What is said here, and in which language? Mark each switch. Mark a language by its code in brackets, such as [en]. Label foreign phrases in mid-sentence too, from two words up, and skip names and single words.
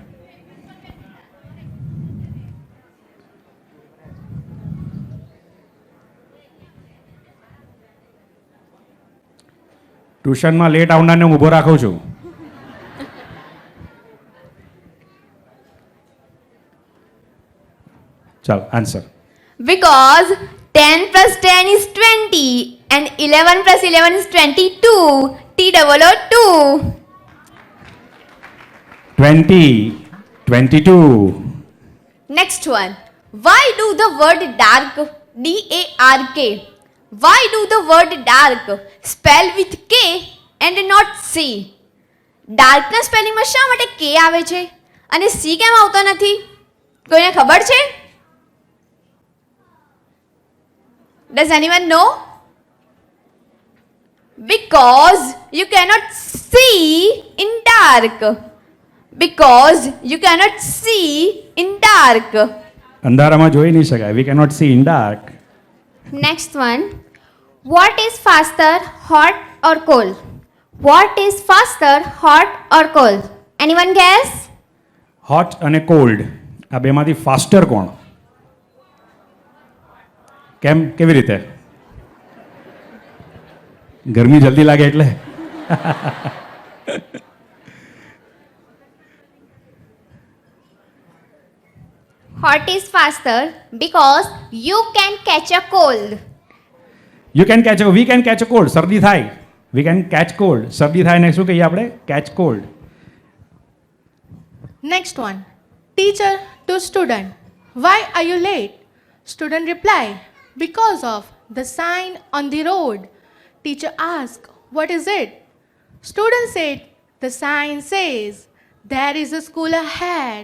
[gu] ટ્યુશનમાં લેટ આવનારને હું ઊભો રાખું છું. ચાલો આન્સર. [en] Because 10 plus 10 is 20 and 11 plus 11 is 22. T-O-O-2. 20, 22. Next one. Why do the word dark, D-A-R-K, why do the word dark spell with K and not C? [gu] ડાર્કના સ્પેલિંગમાં શા માટે K આવે છે અને C કેમ આવતો નથી? કોઈને ખબર છે? [en] Does anyone know? Because you cannot see in dark. Because you cannot see in dark. [gu] અંધારામાં જોઈ નહીં શકાય. [en] We cannot see in dark. Next one. What is faster, hot or cold? What is faster, hot or cold? Anyone guess? [gu] Hot અને cold. આ બેમાંથી faster કોણ? કેમ? કેવી રીતે? ગરમી જલ્દી લાગે એટલે? [en] Hot is faster because you can catch a cold. You can catch a, we can catch a cold. [gu] શરદી થાય. [en] We can catch cold. [gu] શરદી થાય ને શું કહીએ આપણે? [en] Catch cold. Next one. Teacher to student. Why are you late? Student reply. Because of the sign on the road. Teacher asked, what is it? Student said, the sign says, there is a school ahead.